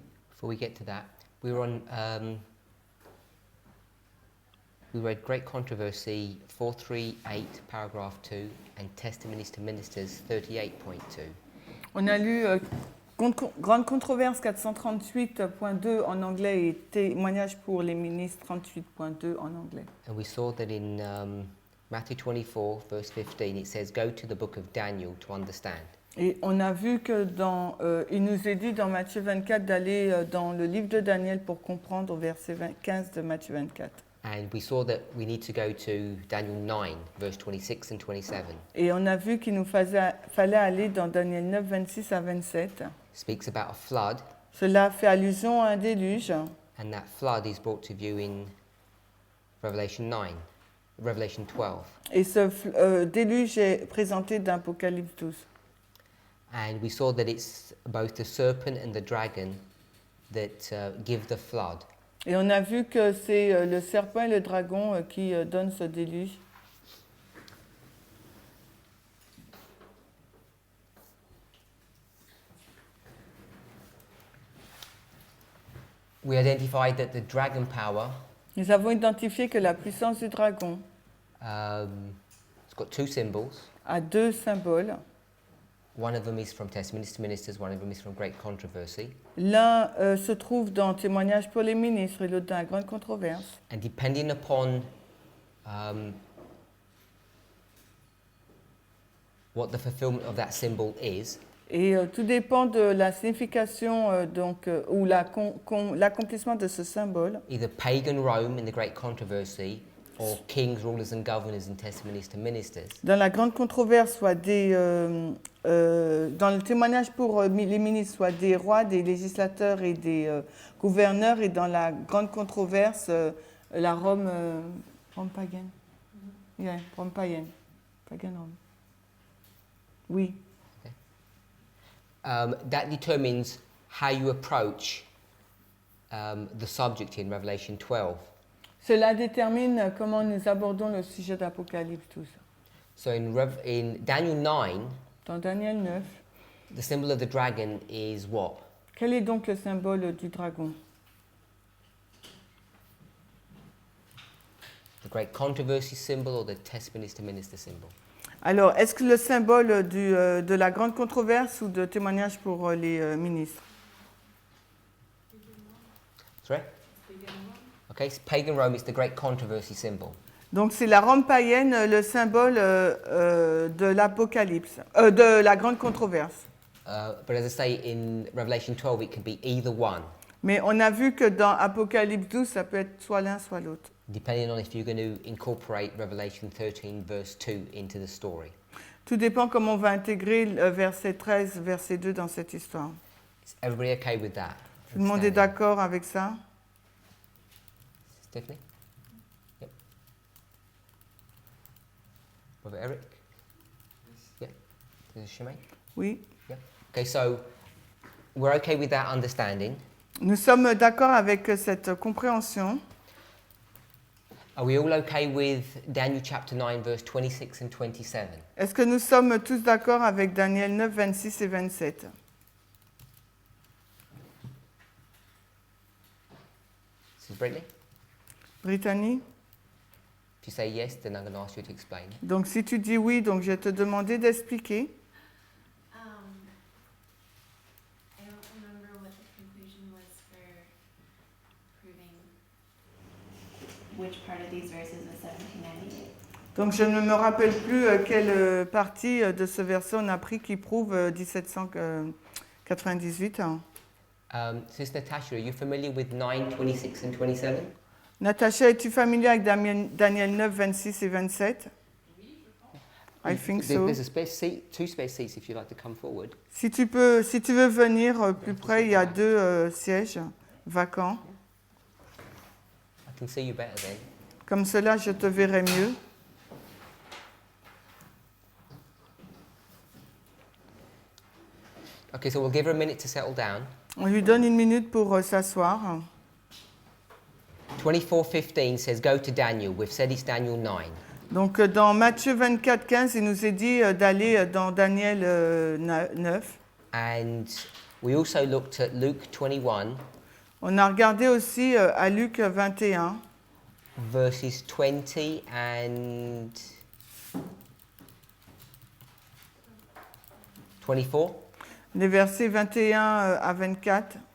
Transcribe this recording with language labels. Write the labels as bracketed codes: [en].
[en] Before we get to that, we were on. We read Great Controversy 438, paragraph 2, and Testimonies to Ministers 38.2. [fr] On a lu Grande controverse 438.2 en anglais et Témoignages pour les ministres 38.2 en anglais. [en] And we saw that in Matthew 24, verse 15, it says, "Go to the book of Daniel to understand." [fr] Et on a vu que il nous est dit dans Matthieu 24 d'aller dans le livre de Daniel pour comprendre au verset 15 de Matthieu 24. [en] And we saw that we need to go to Daniel 9, verse 26 and 27. [fr] Et on a vu qu'il nous fallait aller dans Daniel 9, 26 à 27. [en] Speaks about a flood, [fr] Cela fait allusion à un déluge. [en] and that flood is brought to view in Revelation 12. [fr] Et ce déluge est présenté dans Apocalypse 12. [en] And we saw that it's both the serpent and the dragon that give the flood. [fr] Et on a vu que c'est le serpent et le dragon qui donnent ce déluge. [en] We identified that the dragon power, [fr] Nous avons identifié que la puissance du dragon [en] it's got two symbols. [fr] a deux symboles. [en] One of them is from Testimonies to Ministers, one of them is from Great Controversy. [fr] L'un se trouve dans Témoignages pour les ministres et l'autre dans la grande controverse. [en] And depending upon what the fulfillment of that symbol is, [fr] Et tout dépend de la signification ou l'accomplissement de ce symbole. [en] either pagan Rome in the Great Controversy or kings, rulers and governors in Testimonies to Ministers. [fr] Dans la grande controverse, soit dans le témoignage pour les ministres, soit des rois, des législateurs et des gouverneurs, et dans la grande controverse, la Rome païenne. [en] Yeah, [fr] Rome païenne. [en] Pagan Rome. Oui. That determines how you approach the subject in Revelation 12. [fr] Cela détermine comment nous abordons le sujet d'Apocalypse 12. [en] So in Daniel 9, [fr] Dans Daniel 9, [en] the symbol of the dragon is what? [fr] quel est donc le symbole du dragon? [en] The Great Controversy symbol or the Testimonies to Minister symbol? [fr] Alors, est-ce que le symbole de la grande controverse ou de témoignage pour les ministres? [en] Sorry? Okay, so pagan Rome is the Great Controversy symbol. [fr] Donc, c'est la Rome païenne, le symbole de l'Apocalypse, de la grande controverse. [en] But as I say, in Revelation 12, it can be either one, [fr] Mais on a vu que dans Apocalypse 12, ça peut être soit l'un, soit l'autre. [en] depending on if you're going to incorporate Revelation 13, verse 2 into the story. [fr] Tout dépend comment on va intégrer le verset 13, verset 2 dans cette histoire. [en] Is everybody okay with that? [fr] Tout le monde est d'accord avec ça? [en] Stephanie? Yep. Brother Eric? Yeah. Shemaine? [fr] Oui. [en] Yeah. Okay, so we're okay with that understanding. [fr] Nous sommes d'accord avec cette compréhension. [en] Are we all okay with Daniel chapter 9, verse 26 and 27? [fr] Est-ce que nous sommes tous d'accord avec Daniel 9, 26 et 27? [en] Mrs. Brittany? Brittany? If you say yes, then I'm going to ask you to explain. [fr] Donc si tu dis oui, donc je vais te demander d'expliquer. [en] I don't remember what the conclusion was for proving which part of these verses was 1798. [fr] Donc je ne me rappelle plus quelle partie de ce verset on a pris qui prouve 1798. [en] Sister Natasha, are you familiar with 9, 26 and 27? [fr] Natacha, es-tu familier avec Daniel 9, 26 et 27? [en] I think so. There's a spare seat, two spare seats if you'd like to come forward. [fr] Si tu veux venir plus près, il y a deux sièges vacants. [en] I can see you better then. [fr] Comme cela, je te verrai mieux. [en] Okay, so we'll give her a minute to settle down. [fr] On lui donne une minute pour s'asseoir. [en] 24:15 says, go to Daniel. We've said it's Daniel 9. [fr] Donc dans Matthieu 24, 15, il nous est dit d'aller dans Daniel 9. [en] And we also looked at Luke 21, [fr] On a regardé aussi à Luc 21, [en] verses 20 and 24. [fr] les versets 21 à 24.